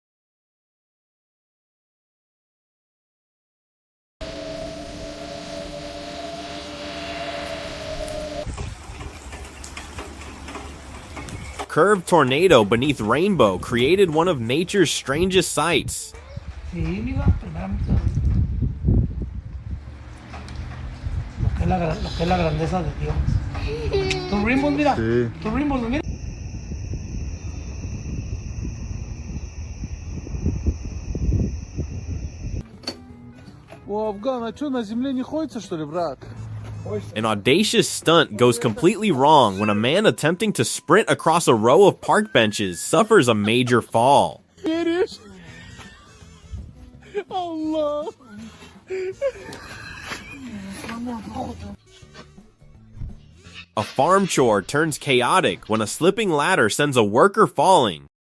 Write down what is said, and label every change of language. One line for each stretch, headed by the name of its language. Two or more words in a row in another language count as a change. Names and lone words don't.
English: Curved tornado beneath rainbow created one of nature's strangest sights.
Spanish: Lo que es la grandeza de Dios. Tu rainbow, mira. Tu rainbow, mira.
Russian: О, Афган, а что, на земле не ходится, что ли, брат?
English: An audacious stunt goes completely wrong when a man attempting to sprint across a row of park benches suffers a major fall. A farm chore turns chaotic when a slipping ladder sends a worker falling.